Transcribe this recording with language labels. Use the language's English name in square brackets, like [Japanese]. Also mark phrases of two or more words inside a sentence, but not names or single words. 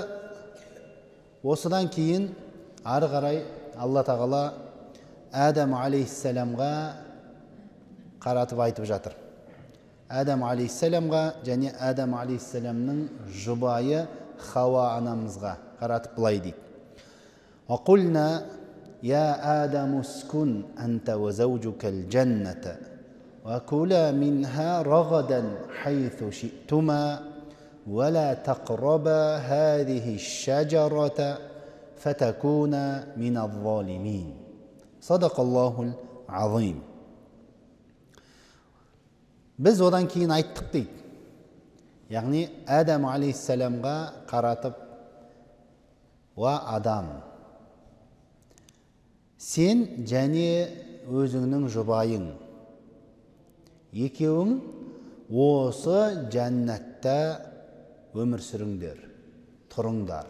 [Kazakh] Осыдан кейін ары қарай Алла тағала Адам алейхиссаламға қаратып айтып жатыр. Адам алейхиссаламға және Адам алейхиссаламның жұбайы Хауа анамызға қаратып былай дейді. [Arabic] وَقُلْنَا يَا آدَمُ اسْكُنْ أَنْتَ وَزَوْجُكَ الْجَنَّةَ وَكُلَا مِنْهَا رَغَدًا حَيْثُ شِئْتُمَا وَلَا تَقْرَبَا هَذِهِ الشَّجَرَةَ فَتَكُونَا مِنَ الظَّالِمِينَ. صدق الله العظيم. [Kazakh] Біз одан кейін айттық дейді. Яғни Адам алейхиссаламға қаратып, «Ва Адам, сен және өзіңнің жұбайың, екеуің осы жәннатта өмір сүріңдер, тұрыңдар.